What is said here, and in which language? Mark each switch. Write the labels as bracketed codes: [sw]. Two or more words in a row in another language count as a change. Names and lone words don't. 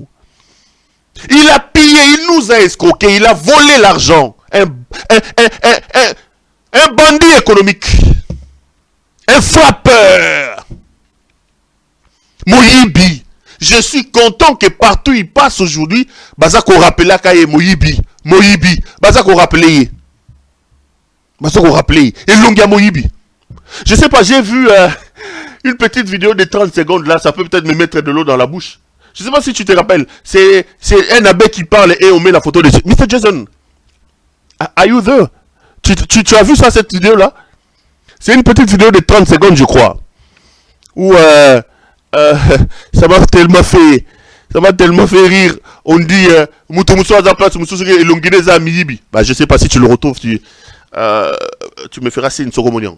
[fr] Il a pillé, il nous a escroqué, il a volé l'argent. Un bandit économique. Un frappeur. Moyibi. Je suis content que partout il passe aujourd'hui, [ln] Bazako rappelle Kaye Moyibi. Moyibi. Bazako rappelle. Bazako rappelle. Et Longia Moyibi. [fr] Je sais pas, j'ai vu une petite vidéo de 30 secondes là, ça peut peut-être me mettre de l'eau dans la bouche. Je sais pas si tu te rappelles, c'est un abbé qui parle et on met la photo de Mr. [en] Jason. Are you there? [fr] Tu as vu ça, cette vidéo là? C'est une petite vidéo de 30 secondes, je crois. Où ça m'a tellement fait rire. On dit bah, je sais pas si tu le retrouves, tu me feras signe Soromonian.